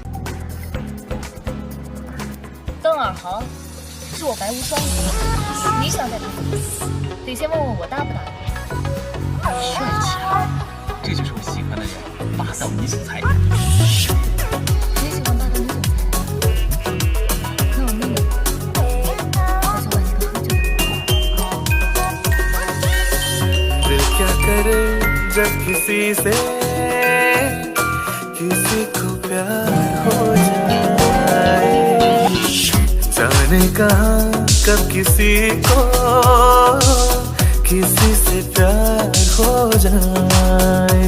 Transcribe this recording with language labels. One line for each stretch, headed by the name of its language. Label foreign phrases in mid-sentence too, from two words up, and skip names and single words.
Chinese: 邓尔豪是我白无双的，你想再打，得先问问我答不答应。帅气，这就是我喜欢的人，霸道女总裁。你喜欢霸道女总裁？那我命令你。
Hindi: क्या करे जब किसी से किसी को प्यार हो जाए, जाने कहाँ कब किसी को किसी से प्यार हो जाए।